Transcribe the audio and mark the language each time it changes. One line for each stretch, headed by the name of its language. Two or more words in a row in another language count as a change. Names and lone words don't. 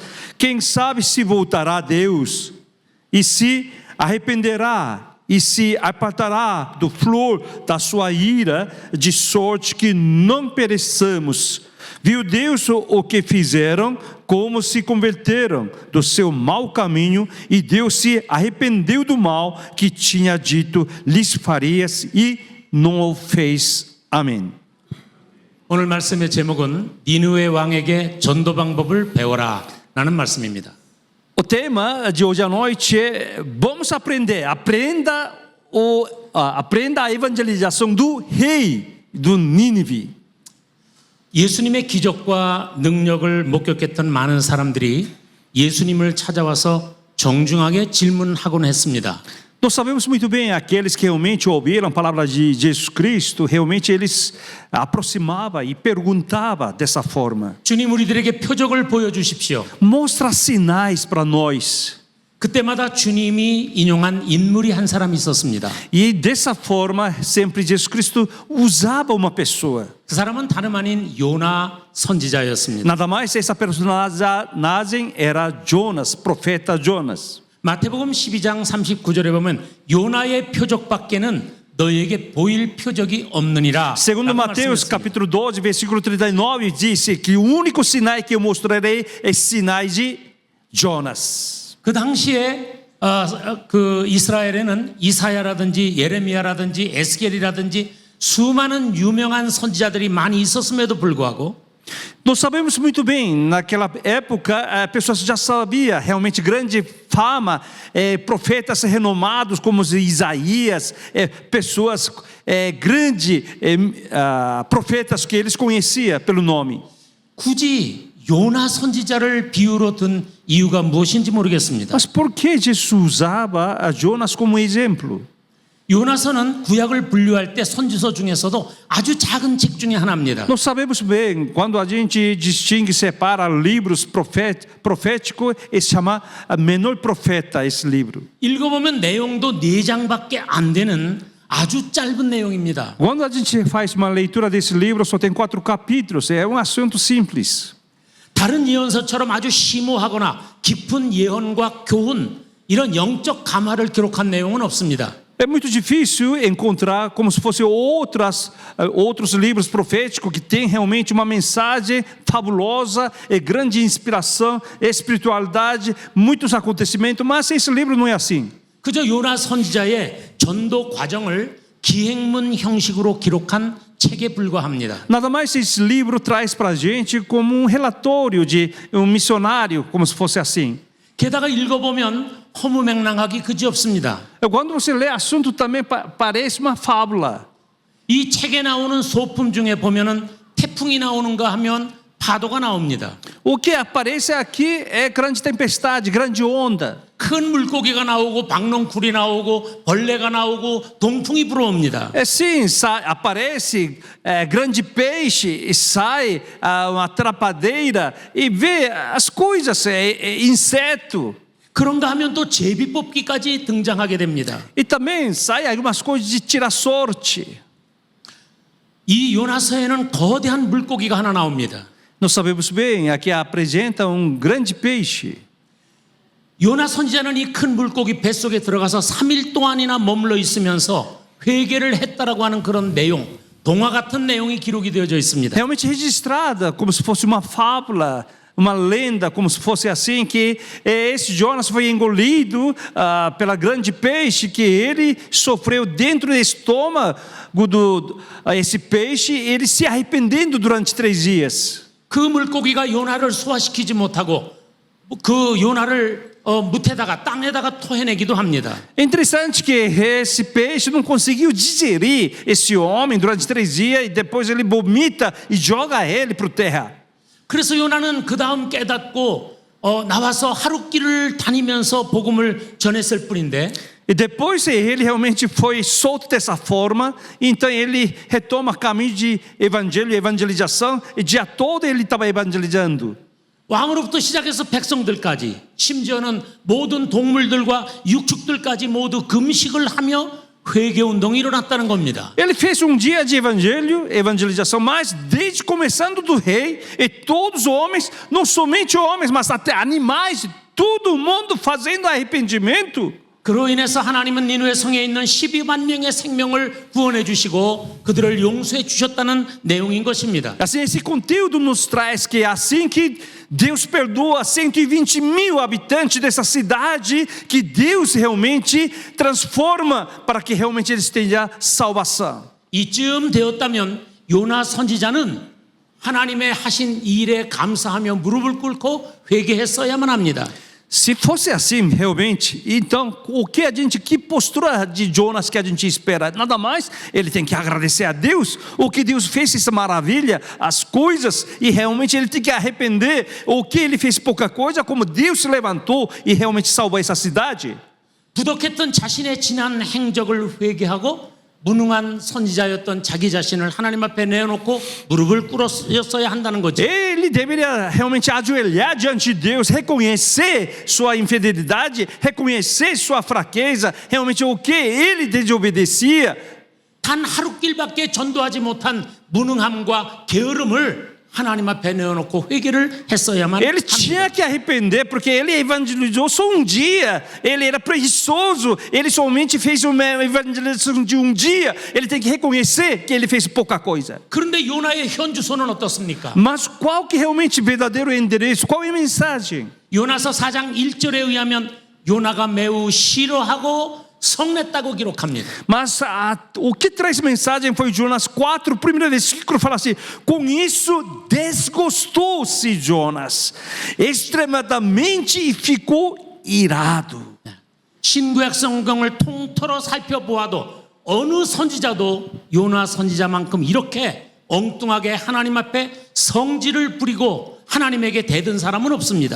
Portuguese: Quem sabe se voltará a Deus, e se arrependerá, e se apartará do flor da sua ira, de sorte que não pereçamos. Viu Deus o que fizeram, como se converteram do seu mau caminho, e Deus se arrependeu do mal que tinha dito lhes farias, e não o fez. Amém.
Korean: 오늘 말씀의 제목은 니느웨 왕에게 전도 방법을 배워라 라는 말씀입니다.
Portuguese: O tema de hoje à noite é: vamos aprender, aprenda a evangelização do rei do Nínive.
Korean: 예수님의 기적과 능력을 목격했던 많은 사람들이 예수님을 찾아와서 정중하게 질문하곤 했습니다.
Portuguese: Nós sabemos muito bem, aqueles que realmente ouviram a palavra de Jesus Cristo, realmente eles aproximavam e perguntavam dessa forma:
Korean: 주님 우리들에게 표적을 보여주십시오.
Portuguese: Mostra sinais para nós.
Korean: 그때마다 주님이 인용한 인물이 한 사람이 있었습니다.
Portuguese: E dessa forma, sempre Jesus Cristo usava uma pessoa.
Korean: 그 사람은 다름 아닌 요나 선지자였습니다.
Portuguese: Nada mais, essa personagem era Jonas, profeta Jonas.
Korean: 마태복음 12장 39절에 보면 요나의 표적밖에는 너에게 보일 표적이 없느니라.
Portuguese: Segundo Mateus capítulo 12, versículo 39, disse que o único sinal que eu mostrarei é sinais de Jonas.
Korean: 그 당시에 그 이스라엘에는 이사야라든지 예레미야라든지 에스겔이라든지 수많은 유명한 선지자들이 많이 있었음에도 불구하고
Portuguese: Nós sabemos muito bem, naquela época, pessoas já sabiam realmente grande fama, profetas renomados como Isaías, pessoas grandes, profetas que eles conheciam pelo nome.
Korean: 굳이 요나 선지자를 비유로 든 이유가 무엇인지 모르겠습니다.
Portuguese: Mas por que Jesus usava a Jonas como exemplo?
Korean: 요나서는 구약을 분류할 때 선지서 중에서도 아주 작은 책 중에 하나입니다.
Portuguese: Nós sabemos bem, quando a gente distingue, separa livros proféticos, ele chama menor profeta esse livro.
Korean: 읽어보면 내용도 4장밖에 안 되는 아주 짧은 내용입니다.
Portuguese: Quando a gente faz uma leitura desse livro, só tem 4 capítulos, é um assunto simples.
Korean: 다른 예언서처럼 아주 심오하거나 깊은 예언과 교훈 이런 영적 감화를 기록한 내용은 없습니다.
Portuguese: É muito difícil encontrar como se fossem outros livros proféticos que têm realmente uma mensagem fabulosa, grande inspiração, espiritualidade, muitos acontecimentos, mas esse livro não é assim.
Korean: 그저 요나 선지자의 전도 과정을 기행문 형식으로 기록한 책에 불과합니다.
Portuguese: Nada mais esse livro traz para a gente como relatório de missionário, como se fosse assim.
Korean: 게다가 읽어보면 허무맹랑하기 그지없습니다.
Portuguese: Quando você lê assunto também parece uma fábula.
Korean: 이 책에 나오는 소품 중에 보면은 태풍이 나오는가 하면 파도가 나옵니다.
Portuguese: O que aparece aqui é grande tempestade, grande onda.
Korean: 큰 물고기가 나오고 박농쿨이 나오고 벌레가 나오고 동풍이 불어옵니다.
Portuguese: Sim, aparece grande peixe e sai uma trapadeira e vê as coisas, inseto.
Korean: 그런가 하면 또 제비 뽑기까지 등장하게 됩니다.
Portuguese: E também sai algumas coisas de tirar sorte.
Korean: 이 요나서에는 거대한 물고기가 하나 나옵니다.
Portuguese: Nós sabemos bem, aqui apresenta grande peixe.
Korean: 요나 선지자는 이 큰 물고기 뱃속에 들어가서 3일 동안이나 머물러 있으면서 회개를 했다라고 하는 그런 내용, 동화 같은 내용이 기록이 되어져 있습니다.
Portuguese: Realmente registrada, como se fosse uma fábula, uma lenda, como se fosse assim, que esse Jonas foi engolido pela grande peixe, que ele sofreu dentro do estômago esse peixe, ele se arrependendo durante 3 dias.
Korean: 그 물고기가 요나를 소화시키지 못하고 그 요나를 묻에다가 땅에다가 토해내기도 합니다.
Portuguese: É interessante que esse peixe não conseguiu digerir esse homem durante 3 dias e depois ele vomita e joga ele para a terra.
Korean: 그래서 요나는 그 다음 깨닫고 나와서 하룻길을 다니면서 복음을 전했을 뿐인데
Portuguese: E depois ele realmente foi solto dessa forma, então ele retoma o caminho de evangelho, evangelização, e o dia todo ele estava evangelizando.
Korean: 왕으로부터 시작해서 백성들까지 심지어는 모든 동물들과 육축들까지 모두 금식을 하며 회개 운동이 일어났다는 겁니다.
Portuguese: Ele fez dia de evangelho, evangelização, mas desde começando do rei, e todos os homens, não somente homens, mas até animais, todo mundo fazendo arrependimento.
Korean: 그로 인해서 하나님은 니누의 성에 있는 12만 명의 생명을 구원해 주시고 그들을 용서해 주셨다는 내용인 것입니다.
Portuguese: Assim, esse conteúdo nos traz que assim que Deus perdoa 120.000 habitantes dessa cidade, que Deus realmente transforma para que realmente eles tenham salvação.
Korean: 이쯤 되었다면 요나 선지자는 하나님의 하신 일에 감사하며 무릎을 꿇고 회개했어야만 합니다.
Portuguese: Se fosse assim realmente, então que postura de Jonas que a gente espera? Nada mais, ele tem que agradecer a Deus, o que Deus fez essa maravilha, as coisas, e realmente ele tem que arrepender, o que ele fez pouca coisa, como Deus se levantou e realmente salvou essa cidade.
Korean: 부덕했던 자신의 지난 행적을 회개하고 무능한 선지자였던 자기 자신을 하나님 앞에 내어놓고 무릎을 꿇었어야 한다는 거죠.
Portuguese: Ele deveria realmente ajoelhar diante de Deus, reconhecer sua infidelidade, reconhecer sua fraqueza, realmente o que ele desobedecia.
Korean: 단 하루길밖에 전도하지 못한 무능함과 게으름을 하나님 앞에 내어놓고 회개를 했어야만
Portuguese: Ele
Korean: 합니다.
Portuguese: tinha que arrepender, porque ele evangelizou só dia, ele era preguiçoso, ele somente fez uma evangelização de dia, ele tem que reconhecer que ele fez pouca coisa.
Korean: 그런데 요나의 현주소는 어떻습니까?
Portuguese: Mas qual que realmente verdadeiro endereço, qual é a mensagem?
Korean: 요나서 4장 1절에 의하면 요나가 매우 싫어하고 성냈다고 기록합니다.
Portuguese: Mas o que traz mensagem foi Jonas 4, o primeiro versículo fala assim: com isso desgostou-se Jonas extremamente e ficou irado.
Korean: 신구약 성경을 통틀어 살펴보아도 어느 선지자도 요나 선지자만큼 이렇게 엉뚱하게 하나님 앞에 성질을 부리고 하나님에게 대든 사람은 없습니다.